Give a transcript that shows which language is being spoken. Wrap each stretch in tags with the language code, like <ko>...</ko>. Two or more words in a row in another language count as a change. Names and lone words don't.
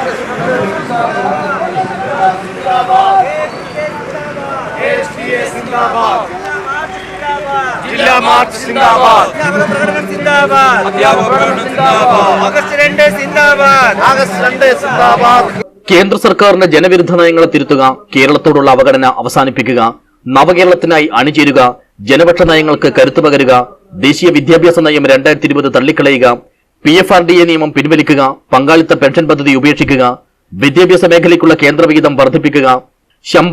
<ml>KSTA സിന്ദാബാദ്, ജില്ല മാർച്ച് സിന്ദാബാദ്, സിന്ദാബാദ്, അധ്യാപന സിന്ദാബാദ്, ഓഗസ്റ്റ് 2 സിന്ദാബാദ്, ഓഗസ്റ്റ് 2 സിന്ദാബാദ്. കേന്ദ്ര സർക്കാരിന്റെ ജനവിരുദ്ധ നയങ്ങളെ തിരുത്തുക, കേരളത്തോടുള്ള അവഗണന അവസാനിപ്പിക്കുക, നവകേരളത്തിനായി അണിചേരുക, ജനപക്ഷ നയങ്ങൾക്ക് കരുത്തു പകരുക, ദേശീയ വിദ്യാഭ്യാസ നയം 2020 തള്ളിക്കളയുക, PFRDA നിയമം പിൻവലിക്കുക, പങ്കാളിത്ത പെൻഷൻ പദ്ധതി ഉപേക്ഷിക്കുക, വിദ്യാഭ്യാസ മേഖലയ്ക്കുള്ള കേന്ദ്ര വിഹിതം വർദ്ധിപ്പിക്കുക, ശമ്പള</ml>